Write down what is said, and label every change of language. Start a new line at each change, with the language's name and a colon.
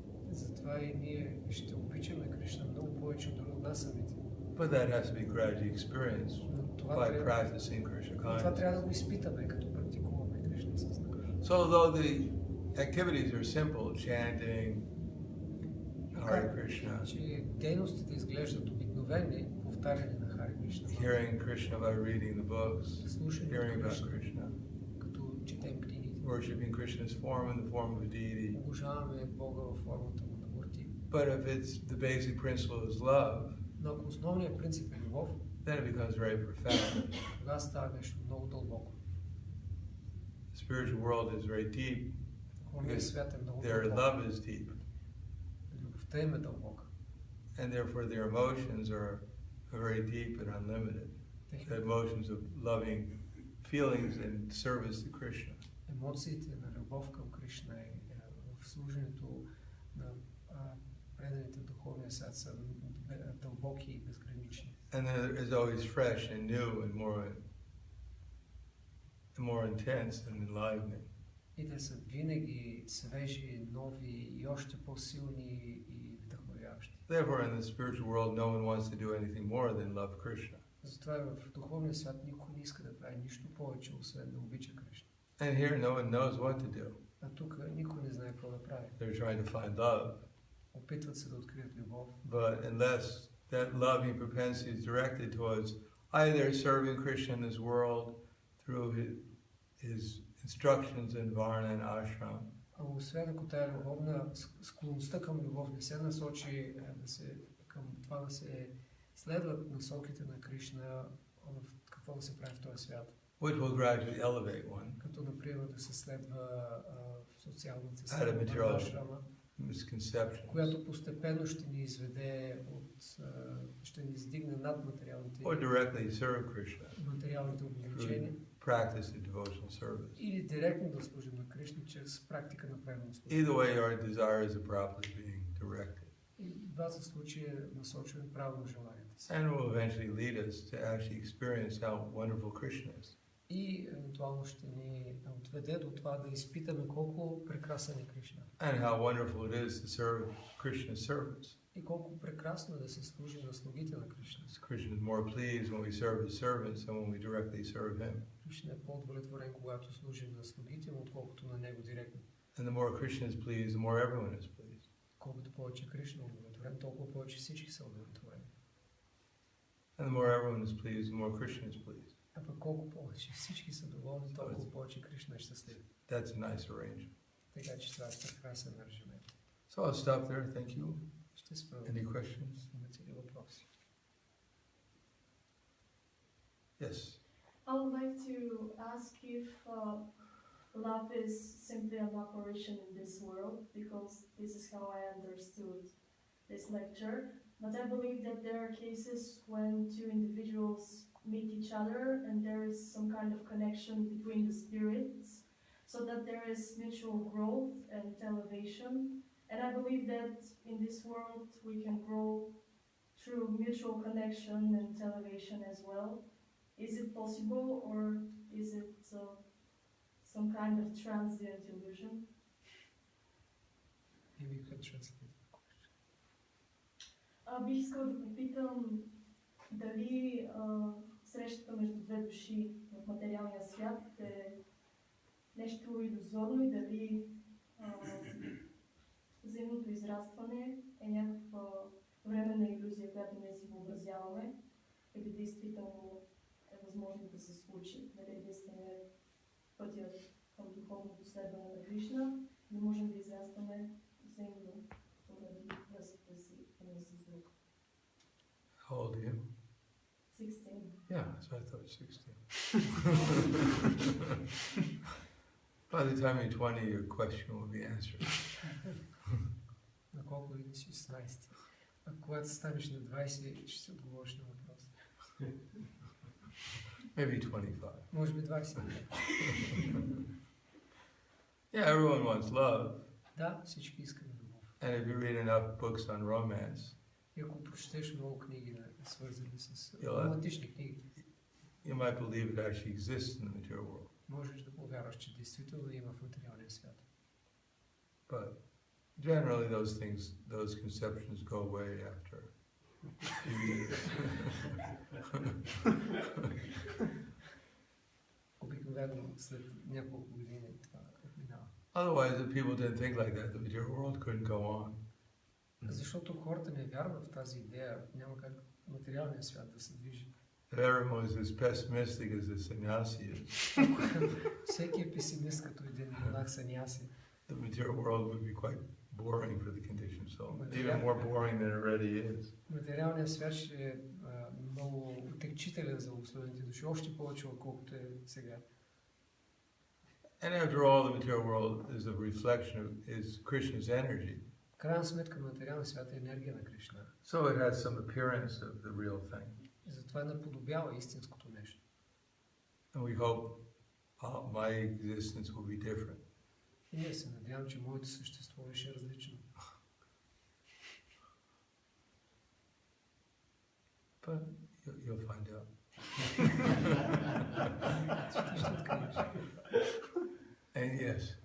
Bulgarian: Затова и ние ще обичаме Кришна много повече от нас самите.
English: But that has to be gradually experienced by practicing Krishna
Bulgarian: Това
English: consciousness.
Bulgarian: трябва да го изпитаме, като практикуваме Кришна съзнание.
English: So although the activities are simple, chanting, Hare Krishna,
Bulgarian: Че дейностите изглеждат обикновени, повтаряне на Харе Кришна,
English: hearing Krishna by reading the books,
Bulgarian: слушане
English: hearing
Bulgarian: на
English: about
Bulgarian: Кришна,
English: Krishna,
Bulgarian: като четем книгите,
English: worshipping Krishna's form in the form of a deity.
Bulgarian: обожаваме Бога във формата му на мурти.
English: But if it's the basic principle is love,
Bulgarian: Но ако основният принцип е любов,
English: then it becomes very profound.
Bulgarian: тогава става нещо много дълбоко.
English: The spiritual world is very deep.
Bulgarian: Духовният свят е много
English: Their
Bulgarian: дълбок.
English: love is deep.
Bulgarian: Любовта им е дълбока.
English: And therefore their emotions are very deep and unlimited. The emotions of loving feelings and service to Krishna.
Bulgarian: Емоциите на любов към Кришна и в служенето на преданите в духовния свят са дълбоки и безгранични.
English: And it is always fresh and new and more intense and enlivening.
Bulgarian: И те са винаги свежи, нови и още по-силни и вдъхновяващи.
English: Therefore in the spiritual world no one wants to do anything more than love Krishna.
Bulgarian: Затова в духовния свят никой не иска да прави нищо повече, освен да обича Кришна.
English: And here no one knows what to do.
Bulgarian: А тук никой не знае какво да прави.
English: They're trying to find love.
Bulgarian: Опитват се да открият любов.
English: But unless that loving propensity is directed towards either serving Krishna in this world through his instructions in Varna and Ashram,
Bulgarian: А освен ако тая любовна склонността към любов не се насочи към това да се следват насоките на Кришна, в какво да се прави в този свят.
English: which will gradually elevate one
Bulgarian: Като, например, да се следва социалната
English: Out of
Bulgarian: система
English: material
Bulgarian: на Ашрама,
English: misconceptions,
Bulgarian: която постепенно ще ни изведе ще ни издигне над материалните
English: or directly serve Krishna
Bulgarian: ограничения,
English: through practice of devotional service.
Bulgarian: или директно да служим на Кришна чрез практика на преданно служение.
English: Either way, our desires are properly being directed,
Bulgarian: И в двата случая насочваме правилно желанията си.
English: and will eventually lead us to actually experience how wonderful Krishna is.
Bulgarian: И евентуално ще ни отведе до това да изпитаме колко прекрасен е Кришна.
English: And how wonderful it is to serve Krishna's servants.
Bulgarian: И колко прекрасно е да се служи на слугите на Кришна.
English: Krishna is more pleased when we serve his servants than when we directly serve him.
Bulgarian: Кришна е по-удовлетворен, когато служим на слугите му, отколкото на него директно.
English: And the more Krishna is pleased, the more everyone is pleased.
Bulgarian: Колкото повече Кришна е удовлетворен, толкова повече всички са удовлетворени.
English: And the more everyone is pleased, the more Krishna is pleased.
Bulgarian: А пък колко повече всички са доволни, толкова повече Кришна е щастлив.
English: That's a nice arrangement.
Bulgarian: Така че това е прекрасен аранжимент.
English: So I'll stop there. Thank you.
Bulgarian: Ще спра.
English: Any questions?
Bulgarian: Имате ли въпроси?
English: Yes. I would like to ask if love is simply an operation in this world, because this is how I understood this lecture. But I believe that there are cases when two individuals meet each other and there is some kind of connection between the spirits, so that there is mutual growth and elevation. And I believe that in this world we can grow through mutual connection and elevation as well. Is it possible, or is it some kind of transient illusion? Maybe you can translate.
Bulgarian: Бих искала да попитам дали срещата между две души в материалния свят е нещо илюзорно и дали взаимното израстване е някаква временна илюзия, която ние си въобразяваме, или действително е възможно да се случи. Дали единствено е пътят към духовното следване на Кришна, не можем да израстваме взаимно поради връзката си един с друг.
English: How old are you? 16. Yeah, that's what I thought, 16. By the time you're 20, your question will be answered.
Bulgarian: На колко години си? 16. А когато станеш на 20, ще се отговориш на въпрос.
English: Maybe 25.
Bulgarian: Може би 20.
English: Yeah, everyone wants love.
Bulgarian: Да, всички искаме любов.
English: And if you read enough books on romance,
Bulgarian: И ако прочетеш много книги, свързани с
English: Yeah.
Bulgarian: романтични книги,
English: you might believe it actually exists in the material world.
Bulgarian: можеш да повярваш, че действително има в материалния свят.
English: But generally those conceptions go away after a few years.
Bulgarian: Обикновено след няколко години това минава.
English: Otherwise, if people didn't think like that, the material world couldn't go on.
Bulgarian: Защото хората не вярват в тази идея, няма как материалният свят да се движи.
English: If everyone was as pessimistic as the sannyasi is,
Bulgarian: Всеки е песимист като един монах саньяси.
English: the material world would be quite boring for the conditioned soul, even more boring than it already is.
Bulgarian: Материалният свят ще е много отекчителен за условените души, още повече отколкото е сега.
English: And after all, the material world is a reflection of Krishna's energy.
Bulgarian: В крайна сметка материалният свят е енергия на Кришна.
English: So it has some appearance of the real thing.
Bulgarian: И затова наподобява истинското нещо.
English: And we hope my existence will be different.
Bulgarian: И ние се надявам, че моето съществуване ще е различно.
English: But you'll find out.
Bulgarian: Ти ще откриеш.
English: And yes.